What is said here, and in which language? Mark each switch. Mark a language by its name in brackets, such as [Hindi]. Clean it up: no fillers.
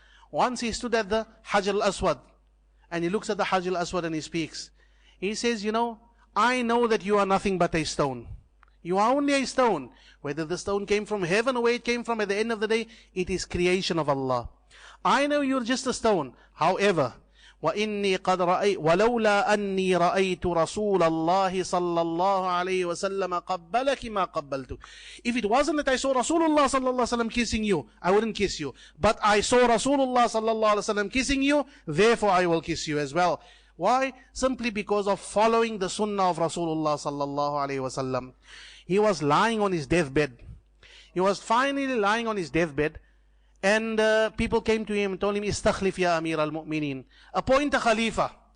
[English] Once he stood at the Hajar al-Aswad, and he looks at the Hajar al-Aswad and he speaks. He says, you know, I know that you are nothing but a stone. You are only a stone. Whether the stone came from heaven or where it came from, at the end of the day, it is creation of Allah. I know you're just a stone. However, [Arabic] وَإِنِّي قَدْ رَأَيْتُ وَلَوْلَا أَنِّي رَأَيْتُ رَسُولَ اللَّهِ صَلَّى اللَّهُ عَلَيْهِ وَسَلَّمَ قَبَّلَكِ مَا قَبَّلْتُ. [English] If it wasn't that I saw Rasulullah sallallahu alaihi wasallam kissing you, I wouldn't kiss you. But I saw Rasulullah sallallahu alaihi wasallam kissing you, therefore I will kiss you as well. Why? Simply because of following the sunnah of Rasulullah sallallahu alaihi wasallam. He was lying on his deathbed. He was finally lying on his deathbed, and people came to him and told him, [Arabic] Istakhlif ya Amir al-Mu'mineen. [English] Appoint a Khalifa.